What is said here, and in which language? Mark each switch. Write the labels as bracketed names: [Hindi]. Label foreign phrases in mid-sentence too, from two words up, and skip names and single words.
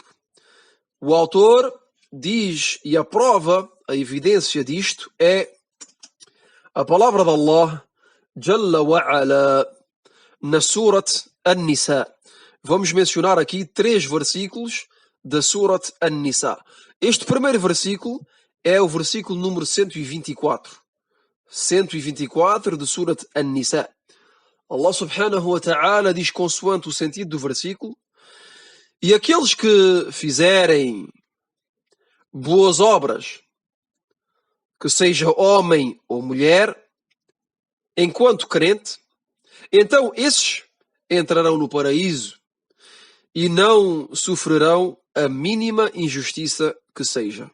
[Portuguese] O autor diz, e a prova, a evidência disto é a palavra de [Arabic] الله جل وعلا [Portuguese] na Surat An-Nisa. Vamos mencionar aqui 3 versículos da Surat An-Nisa. Este primeiro versículo é o versículo número 124. 124 de Surat An-Nisa. [Arabic] الله سبحانه وتعالى [Portuguese] diz consoante o sentido do versículo: e aqueles que fizerem boas obras, que seja homem ou mulher, enquanto crente, então esses entrarão no paraíso e não sofrerão a mínima injustiça que seja.